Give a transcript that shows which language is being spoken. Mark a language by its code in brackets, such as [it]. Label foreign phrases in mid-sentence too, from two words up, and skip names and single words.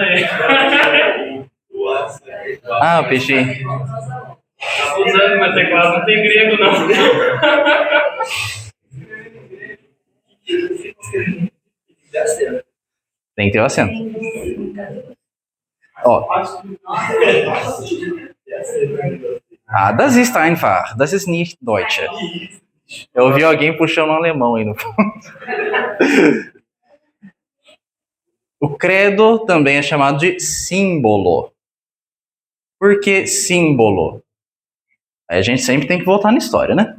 [pt] Ah, o peixinho. Tá usando meu teclado, não tem grego, não. Tem que ter o acento. Ó. [de] Ah, das ist einfach. Das ist nicht Deutsch. [pt] Eu ouvi alguém puxando um alemão aí no fundo. O credo também é chamado de símbolo. Por que símbolo? Aí a gente sempre tem que voltar na história, né?